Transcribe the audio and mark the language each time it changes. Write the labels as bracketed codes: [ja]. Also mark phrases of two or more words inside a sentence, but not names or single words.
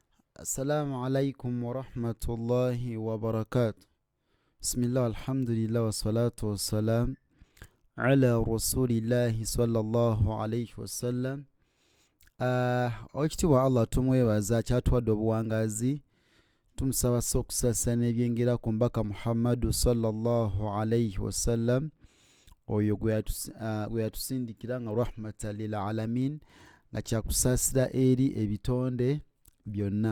[ar] السلام عليكم ورحمة الله وبركاته. بسم الله والحمد لله والصلاة والسلام على رسول الله صلى الله عليه وسلم. [lg] Ekitiibwa Allah tumwebaza kyatuwadde obuwangazi, tumusaba okusasa n'ebyengera ku mbaka Muhammadu [ar] صلى الله عليه وسلم, [lg] oyo gwe yatusindikira nga [ar] رحمة للعالمين, [lg] nga kyakusaasira eri ebitonde byonna.